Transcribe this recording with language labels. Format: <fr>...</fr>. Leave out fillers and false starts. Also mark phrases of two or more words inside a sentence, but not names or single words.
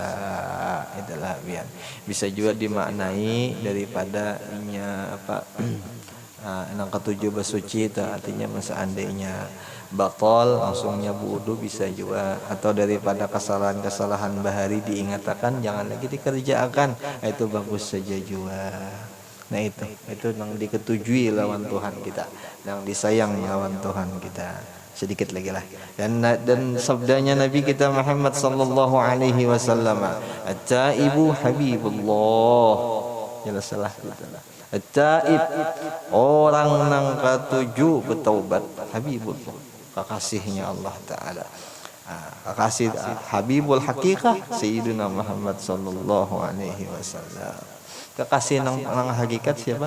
<bjn>Itulah biar bisa juga dimaknai daripada inya nang ketujuh bersuci itu artinya seandainya batal langsungnya wudu bisa juga, atau daripada kesalahan bahari diingatkan jangan lagi dikerjakan, itu bagus saja juga. Nah itu yang diketujui lawan Tuhan kita, yang disayang lawan Tuhan kita. Sedikit lagi lah, dan sabdanya Nabi kita Muhammad</bjn> <ar>صلى الله عليه وسلم, التائب حبيب الله,</ar> <bjn>jelas salah kita. At-taib orang nang ketujuh bertaubat, habibullah kekasihnya Allah Ta'ala. Kekasih</bjn> <ar>حبيب الحقيقة</ar> <bjn>Sayyidina Muhammad</bjn> <ar>صلى الله عليه وسلم.</ar> <bjn>Kekasih nang hakikat siapa?</bjn>